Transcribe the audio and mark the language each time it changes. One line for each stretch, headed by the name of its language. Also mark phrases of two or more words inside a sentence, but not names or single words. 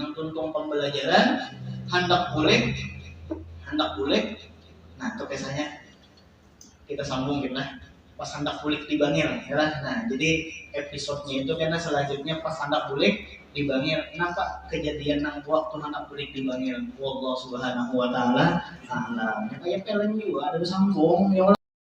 Banjar: Yang tuntung pembelajaran hendak boleh. Nah itu biasanya kita sambung kita pas hendak bulik di Bangil ya lah. Nah jadi episodenya itu karena selanjutnya pas hendak bulik di Bangil. Kenapa kejadian nang waktu hendak bulik di Bangil?
Arabic: Wallahu subhanahu wa ta'ala a'lam.
Banjar: Kayak film juga ada sambung ya.